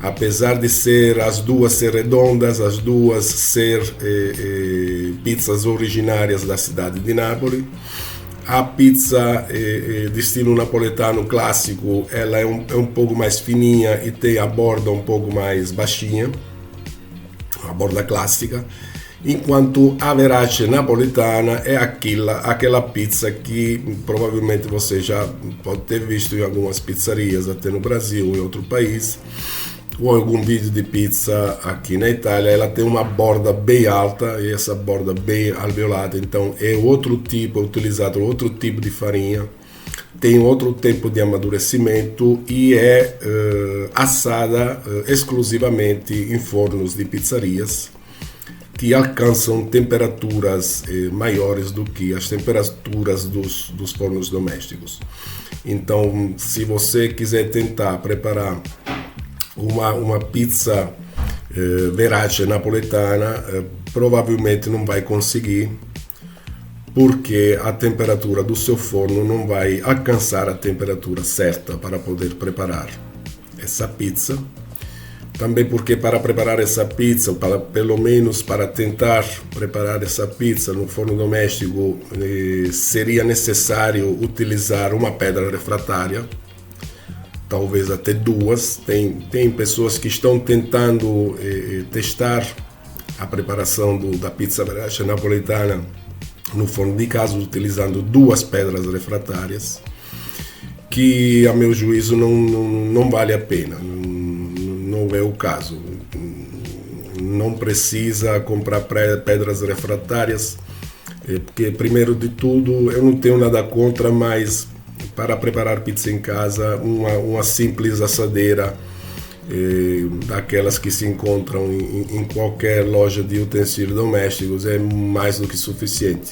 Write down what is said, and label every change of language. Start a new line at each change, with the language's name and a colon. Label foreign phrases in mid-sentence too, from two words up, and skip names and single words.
Portuguese: apesar de as duas ser redondas, as duas ser pizzas originárias da cidade de Nápoles. A pizza de estilo napoletano clássico, ela é um pouco mais fininha e tem a borda um pouco mais baixinha, a borda clássica, enquanto a
Italian: verace napoletana
Portuguese: é aquela pizza que provavelmente você já pode ter visto em algumas pizzarias, até no Brasil ou em outro país, ou algum vídeo de pizza aqui na Itália. Ela tem uma borda bem alta e essa borda bem alveolada, então é outro tipo, é utilizado outro tipo de farinha, tem outro tempo de amadurecimento e é assada exclusivamente em fornos de pizzarias que alcançam temperaturas maiores do que as temperaturas dos fornos domésticos. Então, se você quiser tentar preparar uma pizza
Italian: verace napoletana,
Portuguese: provavelmente não vai conseguir, porque a temperatura do seu forno não vai alcançar a temperatura certa para poder preparar essa pizza. Também porque para preparar essa pizza, pelo menos para tentar preparar essa pizza no forno doméstico, seria necessário utilizar uma pedra refratária, talvez até duas. Tem pessoas que estão tentando testar a preparação da pizza
Italian: verace napoletana
Portuguese: no forno de casa utilizando duas pedras refratárias, que a meu juízo não vale a pena, não é o caso. Não precisa comprar pedras refratárias, porque primeiro de tudo eu não tenho nada contra, mas para preparar pizza em casa, uma simples assadeira, daquelas que se encontram em qualquer loja de utensílios domésticos, é mais do que suficiente.